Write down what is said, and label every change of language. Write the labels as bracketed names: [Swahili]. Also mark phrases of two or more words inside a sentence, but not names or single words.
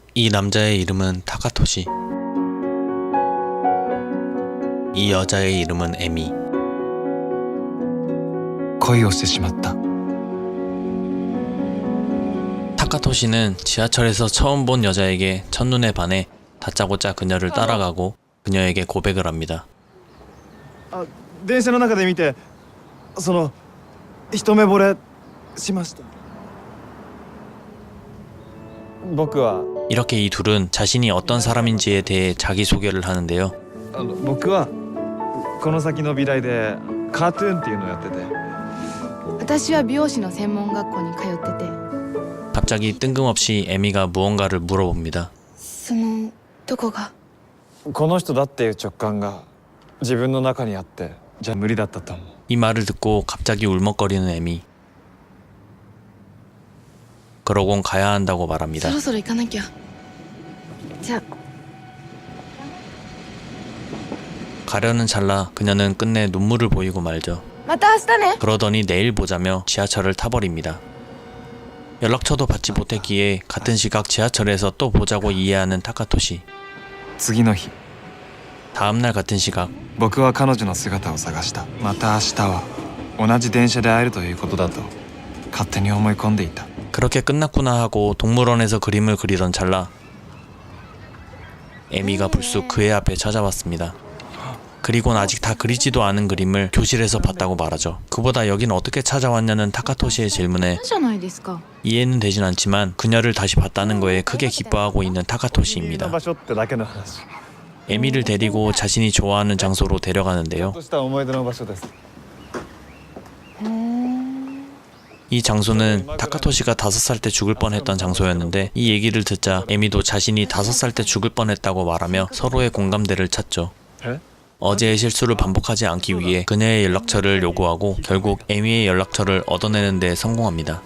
[Korean] 이 남자의 이름은 타카토시. 이 여자의 이름은 에미. [Japanese] 恋をしてしまった。 [Korean] 타카토시는 지하철에서 처음 본 여자에게 첫눈에 반해 다짜고짜 그녀를 따라가고 그녀에게 고백을 합니다. [Japanese] 電車の中で見て一目惚れしました。僕は [Korean] 이렇게 이 둘은 자신이 어떤 사람인지에 대해 자기소개를 하는데요. [Japanese] 僕はこの先の美大でカートゥーンっていうのをやってて。私は美容師の専門学校に通ってて。 [Korean] 갑자기 뜬금없이 에미가 무언가를 물어봅니다. [Japanese] どこが？この人だっていう直感が自分の中にあってじゃあ無理だったと思う。 [Korean] 이 말을 듣고 갑자기 울먹거리는 에미. 그러곤 가야 한다고 말합니다. [Japanese] そろそろ行かなきゃ。じゃあ。 [Korean] 가려는 찰나 그녀는 끝내 눈물을 보이고 말죠. [Japanese] また明日ね。 [Korean] 그러더니 내일 보자며 지하철을 타버립니다. 연락처도 받지 못했기에 같은 시각 지하철에서 또 보자고 이해하는 타카토시. [Japanese] 次の日、 [Korean] 다음날 같은 시각 [Japanese] 僕は彼女の姿を探した。また明日は同じ電車で会えるということだと勝手に思い込んでいた。 [Korean] 그렇게 끝났구나 하고 동물원에서 그림을 그리던 찰나 에미가 불쑥 그의 앞에 찾아왔습니다. 그리곤 아직 다 그리지도 않은 그림을 교실에서 봤다고 말하죠. 그보다 여긴 어떻게 찾아왔냐는 타카토시의 질문에 [Japanese] じゃないですか。 [Korean] 이해는 되진 않지만 그녀를 다시 봤다는 거에 크게 기뻐하고 있는 [Japanese] の [Korean] 타카토시입니다. [Japanese] 場所ってだけの話。 [Korean] 에미를 데리고 자신이 좋아하는 장소로 데려가는데요. [Japanese] とした思い出の場所です。 [Korean] 이 장소는 타카토시가 5살 때 죽을 뻔했던 장소였는데 이 얘기를 듣자 에미도 자신이 5살 때 죽을 뻔했다고 말하며 서로의 공감대를 찾죠. 에? 어제의 실수를 반복하지 않기 위해 그녀의 연락처를 요구하고 결국 에미의 연락처를 얻어내는 데 성공합니다.